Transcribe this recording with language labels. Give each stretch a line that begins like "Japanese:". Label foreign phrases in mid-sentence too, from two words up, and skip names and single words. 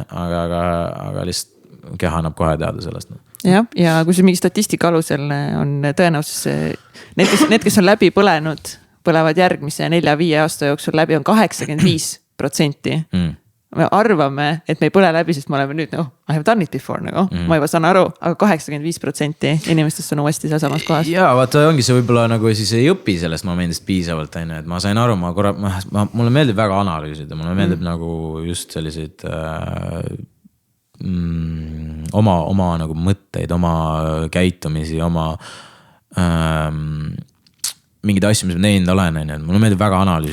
Estonian: Aga lihtsalt keha annab kohe teada sellest. Ja kui see mingi statistika alusel on tõenäosus, need, kes on läbi põlenud, põlevad järgmise 4-5 aasta jooksul läbi on 85%. Me arvame, et me ei põle läbi, sest me oleme nüüd,
English: I have done it before,
Estonian: ma juba saan aru, aga 85% inimestest on uuesti seal samas kohas. Ja vaata, ongi see võib-olla nagu siis ei õpi sellest momendist piisavalt, et ma sain aru, mulle meeldib väga analüüsida, mulle meeldib nagu just selliseid oma nagu mõtteid, oma käitumisi, oma mingid asju, mis ma teinud olen, mulle meeldib väga analüüsida.